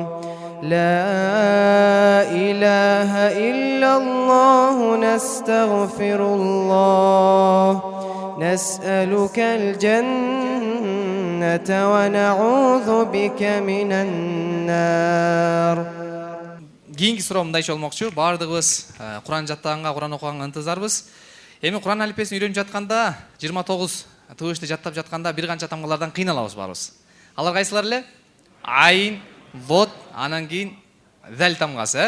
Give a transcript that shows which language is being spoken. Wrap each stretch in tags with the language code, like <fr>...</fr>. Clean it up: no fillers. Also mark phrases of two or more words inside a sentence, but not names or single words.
<ar>لا إله إلا الله نستغفر الله. نسألك الجنة ونعوذ بك من النار.</ar> <ky>Кийинки суроо мындайча болмокчу. Баардыгыбыз Куран жаттаганга, Куран окуганга ынтызарбыз. Эми Куран алифбесин үйрөнүп жатканда, 29 тыбышты жаттап жатканда бир канча тамгалардан кыйналабыз баарыбыз. Алар кайсылар эле? Айн, Вод, анан кийин Зал тамгасы.</ky>